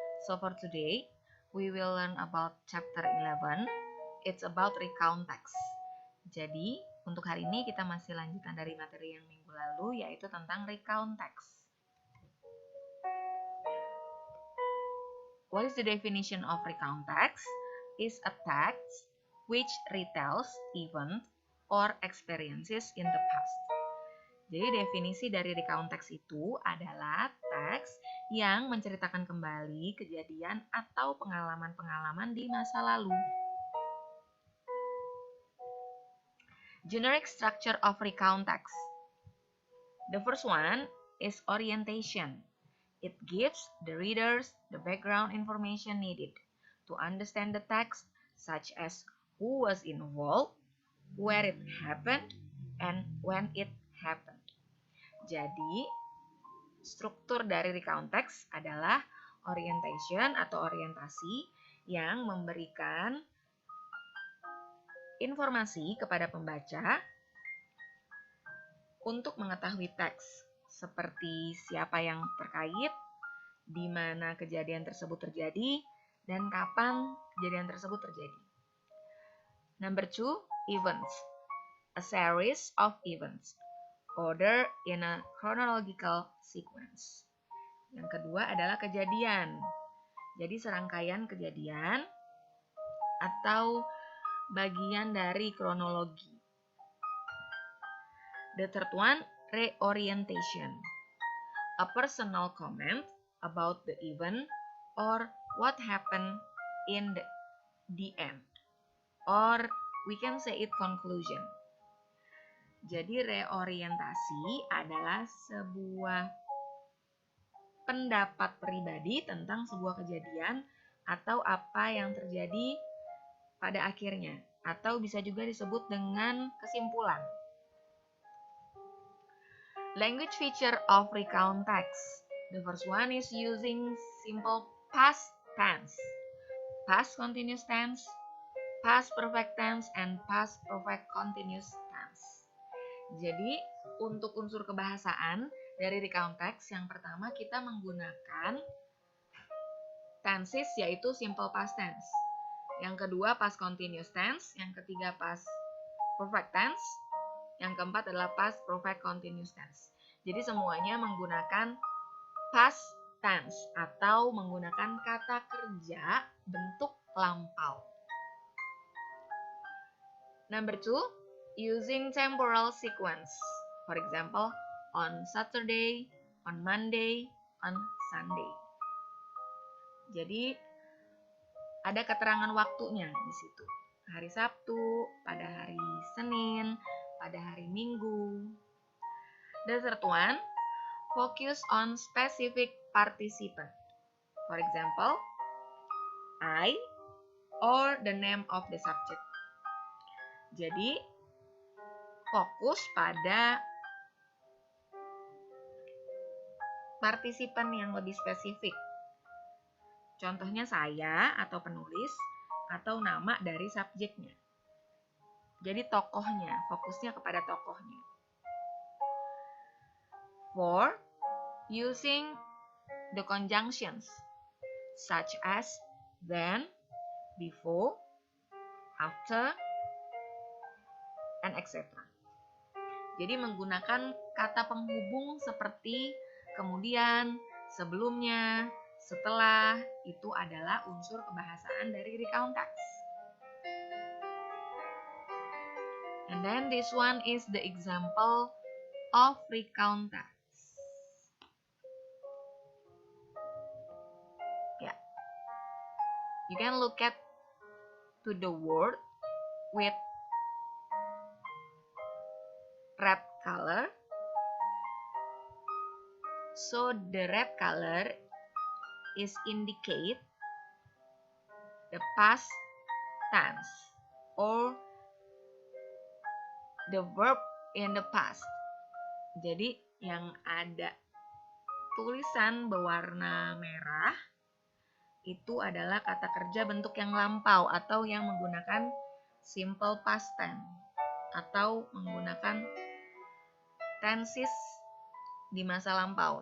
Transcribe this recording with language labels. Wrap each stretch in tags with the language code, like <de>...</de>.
<en>So for today, we will learn about chapter 11. It's about recount text.</en> <id>Jadi, untuk hari ini kita masih lanjutan dari materi yang minggu lalu, yaitu tentang recount text.</id> <en>What is the definition of recount text? Is a text which retells event or experiences in the past.</en> <id>Jadi definisi dari recount text itu adalah teks yang menceritakan kembali kejadian atau pengalaman-pengalaman di masa lalu.</id> <en>Generic structure of recount text. The first one is orientation. It gives the readers the background information needed to understand the text, such as who was involved, where it happened, and when it happened.</en> <id>Jadi, struktur dari recount text adalah orientation atau orientasi yang memberikan informasi kepada pembaca untuk mengetahui teks, seperti siapa yang terkait, di mana kejadian tersebut terjadi, dan kapan kejadian tersebut terjadi.</id> <en>Number 2, events. A series of events. Order in a chronological sequence.</en> <id>Yang kedua adalah kejadian. Jadi serangkaian kejadian atau bagian dari kronologi.</id> <en>The third one, reorientation. A personal comment about the event or what happened in the end. Or we can say it conclusion.</en> <id>Jadi reorientasi adalah sebuah pendapat pribadi tentang sebuah kejadian atau apa yang terjadi pada akhirnya, atau bisa juga disebut dengan kesimpulan.</id> <en>Language feature of recount text. The first one is using simple past tense, past continuous tense, past perfect tense, and past perfect continuous tense.</en> <id>Jadi, untuk unsur kebahasaan dari recount text, yang pertama kita menggunakan tenses, yaitu simple past tense. Yang kedua, past continuous tense. Yang ketiga, past perfect tense. Yang keempat adalah past perfect continuous tense. Jadi, semuanya menggunakan past tense atau menggunakan kata kerja bentuk lampau.</id> <en>Number 2, using temporal sequence. For example, on Saturday, on Monday, on Sunday.</en> <id>Jadi ada keterangan waktunya di situ. Hari Sabtu, pada hari Senin, pada hari Minggu.</id> <en>The third one, focus on specific participant. For example, I or the name of the subject.</en> <id>Jadi fokus pada partisipan yang lebih spesifik. Contohnya saya atau penulis atau nama dari subjeknya. Jadi tokohnya, fokusnya kepada tokohnya.</id> <en>4. Using the conjunctions such as then, before, after, and etc.</en> <id>Jadi menggunakan kata penghubung seperti kemudian, sebelumnya, setelah, itu adalah unsur kebahasaan dari recount text.</id> <en>And then this one is the example of recount text. Yeah. You can look at to the word with red color. So the red color is indicate the past tense or the verb in the past.</en> <id>Jadi yang ada tulisan berwarna merah itu adalah kata kerja bentuk yang lampau atau yang menggunakan simple past tense atau menggunakan tenses di masa lampau.</id>